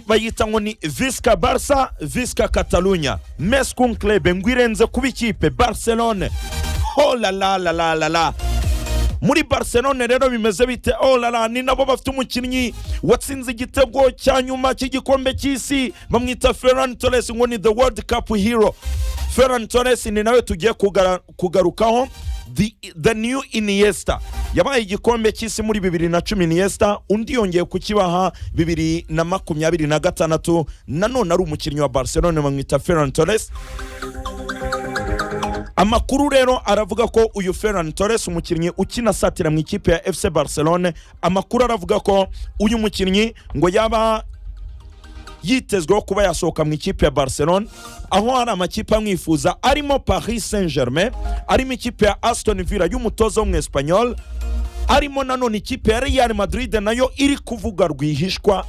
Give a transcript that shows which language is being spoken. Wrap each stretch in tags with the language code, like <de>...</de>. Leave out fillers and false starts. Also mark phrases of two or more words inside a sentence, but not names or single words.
<rw>bayita ngo ni</rw> <ca>Visca Barça Visca Catalunya</ca> <rw>Meskun Club ngwirenze kuba ikipe Barcelona. Oh la la la la la la. Muri Barcelona rero bimeze bite? Oh la la, ni nabo bafite umukinnyi watsinze igitego cya nyuma cy'igikombe cy'isi bamwita Ferran Torres ngo ni</rw> <en>the World Cup hero.</en> <rw>Ferran Torres ni nawe tugiye kugarukaho.</rw> <en>The new Iniesta</en> <rw>yabaye igikombe cy'isi muri 2010 Iniesta, undi yongeye kukibaha 2026 nanone ari umukinnyi wa Barcelona bamwita Ferran Torres. Amakuru rero aravuga ko uyu Ferran Torres umukinnyi ukina satira mu ikipe ya FC Barcelona, amakuru aravuga ko uyu mukinnyi ngo yaba yitezweho kuba yasohoka mu ikipe ya Barcelona, aho hari amakipe amwifuza arimo Paris Saint-Germain, arimo ikipe ya Aston Villa y'umutoza w'Umwespanyol, arimo nanone ikipe ya Real Madrid nayo iri kuvuga rwihishwa.</rw>